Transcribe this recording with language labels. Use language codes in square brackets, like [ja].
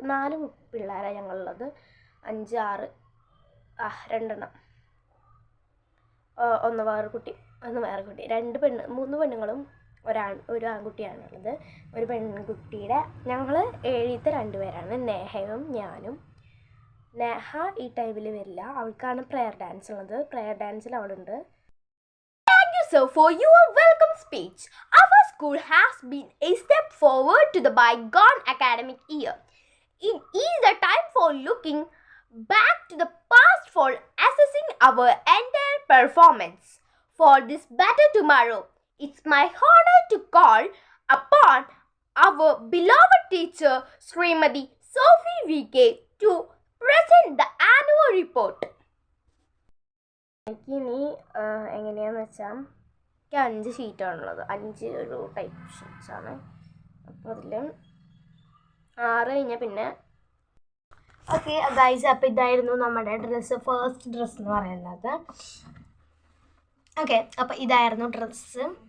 [ml] 4 പിള്ളേരാണ് ഞങ്ങളുള്ളത്. 5, 6 2 ഒന്ന് വേറെ കുട്ടി 2 പെണ്ണുങ്ങളും ഒരു ആൺകുട്ടിയാണുള്ളത്. ഒരു പെൺകുട്ടിയുടെ ഞങ്ങൾ 7-ത്തെ 2 പേരാണ്, നേഹയും ഞാനും. നേഹ ഈ ടൈമിൽ വരില്ല, അവൾക്കാണ് പ്രെയർ ഡാൻസ് ഉള്ളത്. Prayer ഡാൻസിൽ അവളുണ്ട്. [en] Thank you sir for your welcome speech. Our school has been a step forward to the bygone academic year. It is the time for looking back to the past for assessing our entire performance for this better tomorrow. It's my honor to call upon our beloved teacher Srimati Sophie VK to present the annual report. [ml] എനിക്കിനി എങ്ങനെയാണെന്ന് വെച്ചാൽ എനിക്ക് 5 ഷീറ്റാണുള്ളത്. 5 ഒരു type ഷീറ്റ്സാണ്. അപ്പോൾ അതിൽ 6 കഴിഞ്ഞാൽ പിന്നെ okay guys. അപ്പോൾ ഇതായിരുന്നു നമ്മുടെ ഫസ്റ്റ് ഡ്രസ്സ് എന്ന് പറയുന്നത്. ഓക്കെ, അപ്പോൾ ഇതായിരുന്നു ഡ്രസ്സ്.